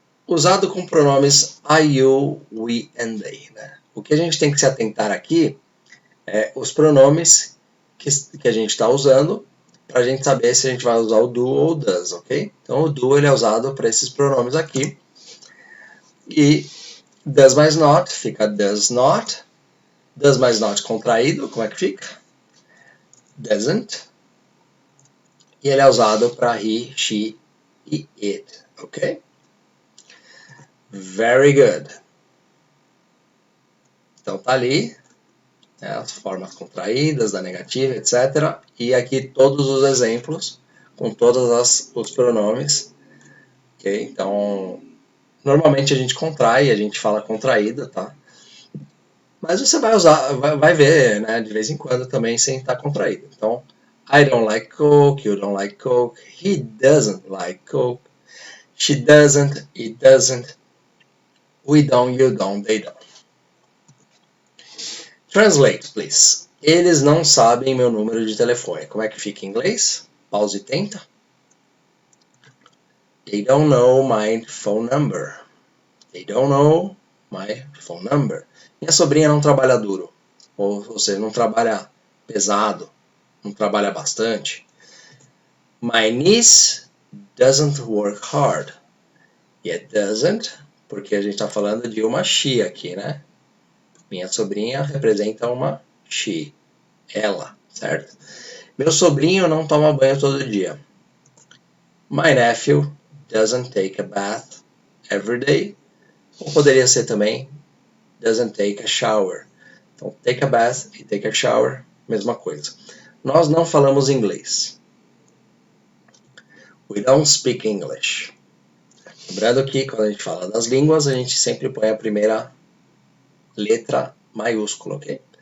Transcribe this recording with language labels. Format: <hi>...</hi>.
<pt>Usado com pronomes I, you, we and they. Né? O que a gente tem que se atentar aqui é os pronomes que a gente está usando para a gente saber se a gente vai usar o do ou o does, ok? Então o do ele é usado para esses pronomes aqui. E does mais not fica does not. Does mais not contraído, como é que fica? Doesn't. E ele é usado para he, she e it, ok?</pt> <en>Very good.</en> <pt>Então tá ali, né, as formas contraídas, da negativa, etc. E aqui todos os exemplos com todos os pronomes. Okay? Então, normalmente a gente contrai, a gente fala contraída, tá? Mas você vai usar, vai ver, né, de vez em quando também sem estar contraído.</pt> <en>Então, I don't like Coke, you don't like Coke, he doesn't like Coke, she doesn't, it doesn't, we don't, you don't, they don't. Translate, please.</en> <pt>Eles não sabem meu número de telefone. Como é que fica em inglês? Pause e tenta.</pt> <en>They don't know my phone number. They don't know my phone number.</en> <pt>Minha sobrinha não trabalha duro. Ou seja, não trabalha pesado. Não trabalha bastante.</pt> <en>My niece doesn't work hard.</en> <pt>E it doesn't, porque a gente está falando de uma she aqui, né? Minha sobrinha representa uma she. Ela, certo? Meu sobrinho não toma banho todo dia.</pt> <en>My nephew doesn't take a bath every day. Ou poderia ser também doesn't take a shower.</en> <pt>Então, take a bath e take a shower, mesma coisa. Nós não falamos inglês.</pt> <en>We don't speak English.</en> <pt>Lembrando que quando a gente fala das línguas, a gente sempre põe a primeira letra maiúscula, ok?</pt>